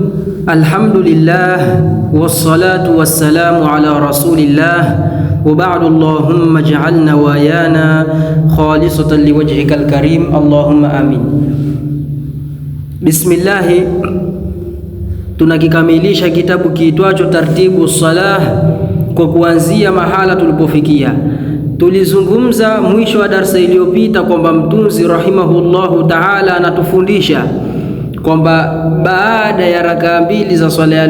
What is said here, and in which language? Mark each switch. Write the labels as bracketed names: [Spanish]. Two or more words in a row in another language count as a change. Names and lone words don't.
[Arabic] الحمد لله والصلاة والسلام على رسول الله وبعد. اللهم اجعلنا وإيانا خالصة لوجهك الكريم. اللهم آمين. Bismillah, [Swahili] tunakikamilisha kitabu kiitwacho Tartibu Salah kwa kuanzia mahala tulipofikia. Tulizungumza mwisho wa darsa iliyopita kwamba mtunzi [Arabic] رحمه الله تعالى [Swahili] anatufundisha kwamba baada ya rakaa mbili za swala ya